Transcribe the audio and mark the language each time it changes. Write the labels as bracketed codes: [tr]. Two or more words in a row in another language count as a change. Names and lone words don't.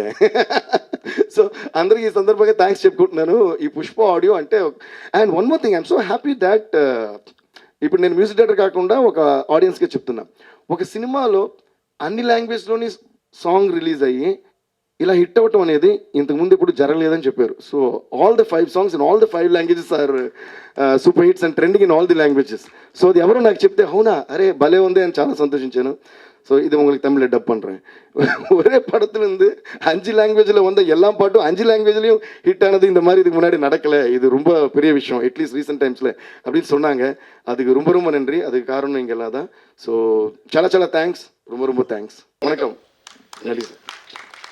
[te] సో అందరికీ ఈ సందర్భంగా థ్యాంక్స్ చెప్పుకుంటున్నాను ఈ పుష్ప ఆడియో అంటే. [en] and one more thing, I'm so happy that [te] ఇప్పుడు నేను [en] music director [te] కాకుండా ఒక ఆడియన్స్గా చెప్తున్నా, ఒక సినిమాలో అన్ని లాంగ్వేజ్లోని [en] song release [te] అయ్యి ఇలా హిట్ అవ్వటం అనేది ఇంతకుముందు ఇప్పుడు జరగలేదని చెప్పారు. [en] so all the 5 songs in all the 5 languages are super hits and trending in all the languages. [te] సో అది ఎవరో నాకు చెప్తే అవునా అరే భలే ఉంది అని చాలా సంతోషించాను. [ta] ஸோ இது உங்களுக்கு தமிழில் டப் பண்ணுறேன். ஒரே படத்துலேருந்து 5 languageல வந்த எல்லா பாட்டும் 5 languageலையும் ஹிட் ஆனது இந்த மாதிரி இதுக்கு முன்னாடி நடக்கலை, இது ரொம்ப பெரிய விஷயம் அட்லீஸ்ட் [en] recent timesil [ta] அப்படின்னு சொன்னாங்க. அதுக்கு ரொம்ப நன்றி. அதுக்கு காரணம் இங்கே எல்லாம் தான். ஸோ చాలా தேங்க்ஸ், ரொம்ப தேங்க்ஸ். வணக்கம். நன்றி சார்.